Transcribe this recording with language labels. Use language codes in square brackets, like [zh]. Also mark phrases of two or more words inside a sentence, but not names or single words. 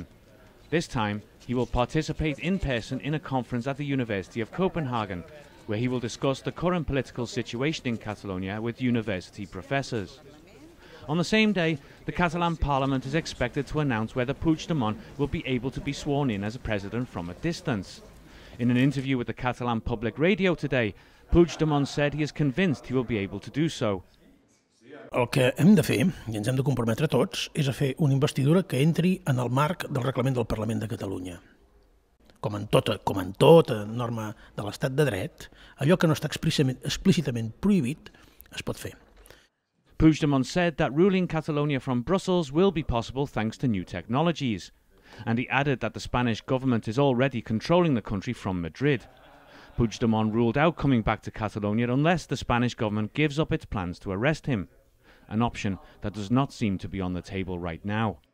[en] This time, he will participate in person in a conference at the University of Copenhagen, where he will discuss the current political situation in Catalonia with university professors. On the same day, the Catalan Parliament is expected to announce whether Puigdemont will be able to be sworn in as a president from a distance. In an interview with the Catalan public radio today, Puigdemont said he is convinced he will be able to do so. [ca] El que hem de fer, i ens hem de comprometre tots, és a fer una investidura que entri en el marc del reglament del Parlament de Catalunya. Com en tota norma de l'estat de dret, allò que no està explícitament prohibit es pot fer. [en] Puigdemont said that ruling Catalonia from Brussels will be possible thanks to new technologies. And he added that the Spanish government is already controlling the country from Madrid. Puigdemont ruled out coming back to Catalonia unless the Spanish government gives up its plans to arrest him, an option that does not seem to be on the table right now.